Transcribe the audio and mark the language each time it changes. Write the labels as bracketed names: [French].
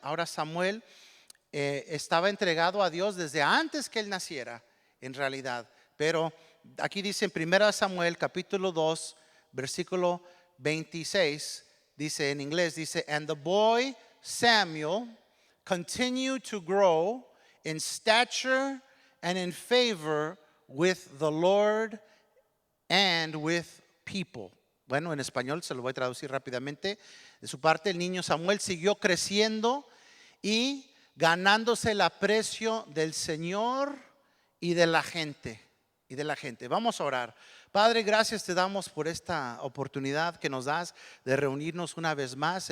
[Spanish] Ahora Samuel estaba entregado a Dios desde antes que él naciera, en realidad. Pero aquí dice en 1 Samuel capítulo 2 versículo 26, dice en inglés, dice: [English] and the boy Samuel continued to grow in stature and in favor with the Lord and with people. [Spanish] Bueno, en español se lo voy a traducir rápidamente. De su parte, el niño Samuel siguió creciendo y ganándose el aprecio del Señor y de la gente. Vamos a orar. Padre, gracias te damos por esta oportunidad que nos das de reunirnos una vez más.